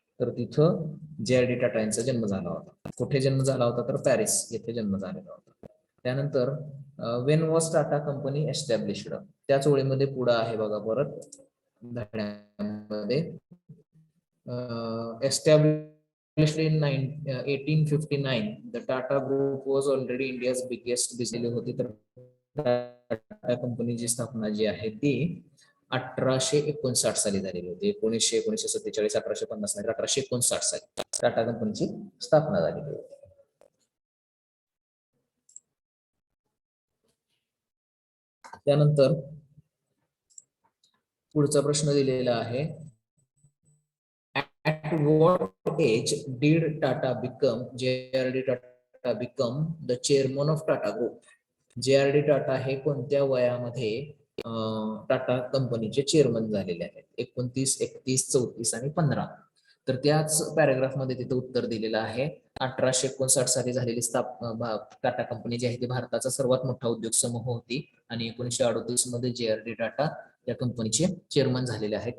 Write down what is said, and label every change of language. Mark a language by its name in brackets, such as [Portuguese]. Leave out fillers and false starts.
[Marathi] तर तिथं JRD टाटा यांचा जन्म झाला होता. कुठे जन्म झाला होता तर पॅरिस येथे जन्म झालेला होता. [English] त्यानंतर when was Tata company established. [Marathi] त्याच ओळीमध्ये पुढे आहे बघा परत धड्यामध्ये [English] established in 1859. The Tata Group was already India's biggest business होती. [Marathi] तर टाटा कंपनीची स्थापना जी आहे ती 1859 साली झालेली होती. 1947, 1850 नाही 1859 साली टाटा कंपनीची स्थापना झालेली होती. त्यानंतर पुढचा प्रश्न दिलेला आहे. [English] At what age did JRD Tata become the chairman of Tata Group? [Marathi] JRD Tata हे कोणत्या वयामध्ये टाटा कंपनीचे चेअरमन झालेले आहेत? 29, 31, 34 आणि 15. तर त्याच पॅराग्राफ मध्ये तिथे उत्तर दिलेलं आहे. 1859 साली झालेली स्थापना टाटा कंपनी जी आहे ती भारताचा सर्वात मोठा उद्योग समूह होती आणि 1938 मध्ये JRD टाटा या कंपनीचे चेअरमन झालेले आहेत.